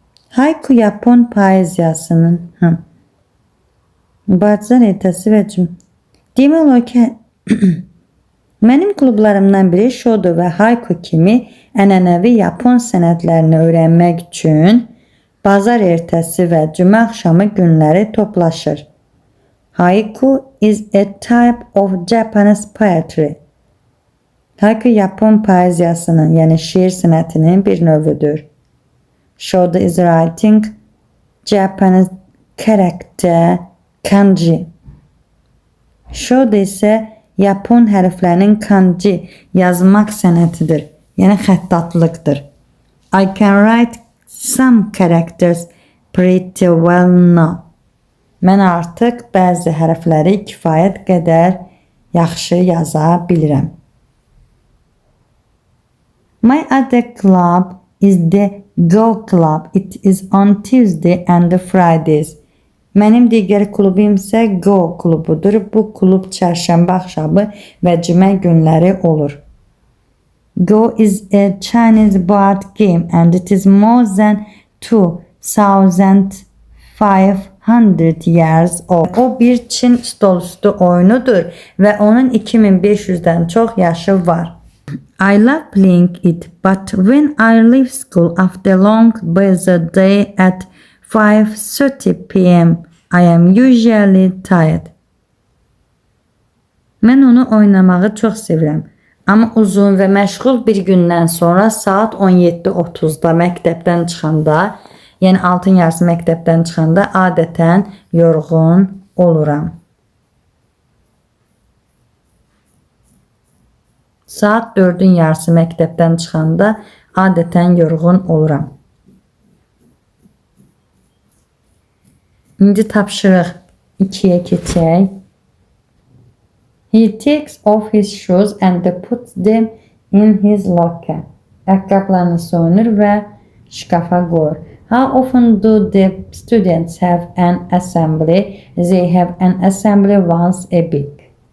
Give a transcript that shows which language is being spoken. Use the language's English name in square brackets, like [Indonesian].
[Azerbaijani] Haiku Yapon poeziyasının bazar ertəsi və cümə. Demək olar ki, mənim klublarımdan biri shodo və haiku kimi ənənəvi Yapon sənətlərini öyrənmək üçün bazar ertəsi və cümə axşamı günləri toplaşır. [English] Haiku is a type of Japanese poetry. [Azerbaijani] Haiku Yapon poeziyasının, yəni şiir sənətinin bir növüdür. [English] Shodo is writing Japanese character kanji. [Azerbaijani] Shoda isə Yapon hərflərinin kanji yazmaq sənətidir. Yəni xəttatlıqdır. [English] I can write some characters pretty well now. [Azerbaijani] Mən artıq bəzi hərfləri kifayət qədər yaxşı yaza bilirəm. [English] My other club is the Go Club. It is on Tuesday and Fridays. [Azerbaijani] Mənim digər klubum isə Go klubudur. Bu klub çərşənbə axşamı və cümə günləri olur. [English] Go is a Chinese board game and it is more than 2,500 years old. [Azerbaijani] O bir Çin stolüstü oyunudur və onun 2500-dən çox yaşı var. [English] I love playing it, but when I leave school after a long busy day at 5:30 p.m. I am usually tired. [Azerbaijani] Mən onu oynamağı çox sevirəm. Amma uzun və məşğul bir gündən sonra saat 17:30-da məktəbdən çıxanda, yəni altın yarısı məktəbdən çıxanda adətən yorğun oluram. Saat 4-ün yarısı məktəbdən çıxanda adətən yorğun oluram. İndi tapşırıq 2-yə keçək. [English] He takes off his shoes and puts them in his locker. [Azerbaijani] Ayaqqabılarını soyunur və şkafa qoyur. [English] How often do the students have an assembly? They have an assembly once a week.